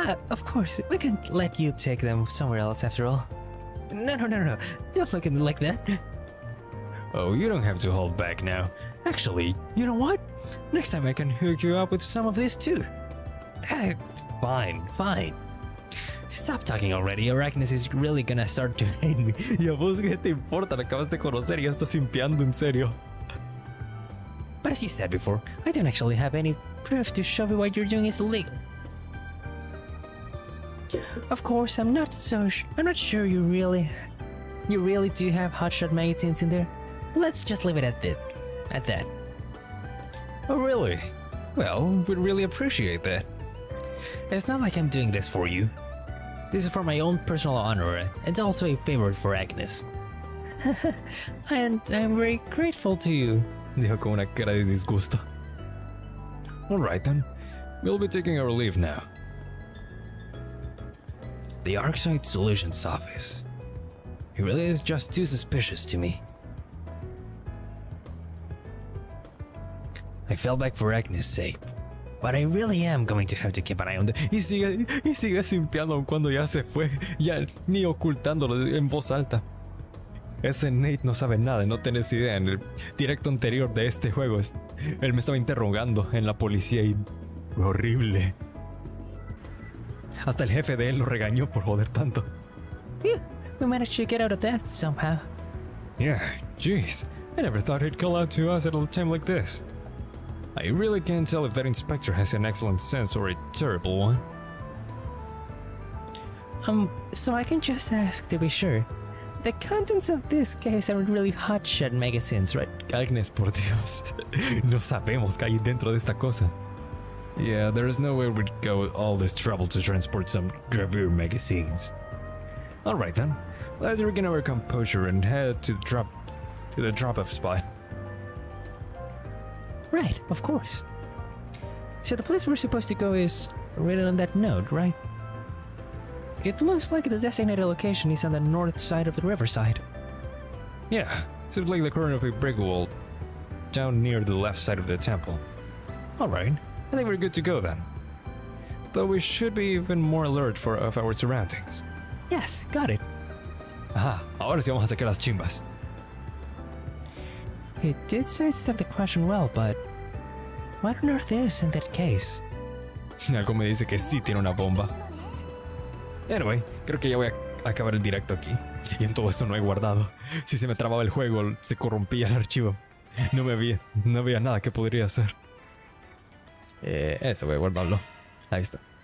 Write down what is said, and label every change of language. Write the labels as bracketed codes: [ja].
[en] Of course, we can let you take them somewhere else after all. No. Don't look at me like that. Oh, you don't have to hold back now. Actually, you know what? Next time I can hook you up with some of this too. Fine. Stop talking already, or Agnes is really gonna start to hate me. [es] ¿Y a vos qué te importa? La acabas de conocer y ya estás simpiando en serio. [en] But as you said before, I don't actually have any proof to show me what you're doing is illegal. Of course, I'm not sure you really do have hotshot magazines in there. Let's just leave it at that. Oh, really? Well, we'd really appreciate that. It's not like I'm doing this for you. This is for my own personal honor, and also a favor for Agnes. And I'm very grateful to you. [es] Dijo con una cara de disgusto. [en] Alright then, we'll be taking our leave now. The Arcside Solutions office. He really is just too suspicious to me. I fell back for Agnes' sake, but I really am going to have to keep an eye on the... [es] Y sigue simpiando aun cuando ya se fue, ya ni ocultándolo en voz alta. Ese Nate no sabe nada, no tenés idea. En el directo anterior de este juego, él me estaba interrogando en la policía y... fue horrible. Hasta el jefe de él lo regañó por joder tanto. [en] Yeah, we managed to get out of that somehow. Yeah, jeez. I never thought he'd call out to us at a time like this. I really can't tell if that inspector has an excellent sense or a terrible one. So I can just ask to be sure. The contents of this case aren't really hotshot magazines, right? [es] Agnes, por Dios. No sabemos qué hay dentro de esta cosa. [en] Yeah, there is no way we'd go all this trouble to transport some gravure magazines. Alright then, let's regain our composure and head to the drop-off spot. Right, of course. So the place we're supposed to go is written on that note, right? It looks like the designated location is on the north side of the riverside. Yeah, seems like the corner of a brick wall down near the left side of the temple. Alright, I think we're good to go then. Though we should be even more alert of our surroundings. Yes, got it. [es] Ajá, ahora sí vamos a sacar las chimbas. [en] It did sidestep the question well, but what on earth is in that case? [es] Algo me dice que sí tiene una bomba. Anyway, creo que ya voy a acabar el directo aquí. Y en todo esto no he guardado. Si se me trababa el juego, se corrompía el archivo. No había nada que podría hacer. Eso voy a guardarlo. Ahí está.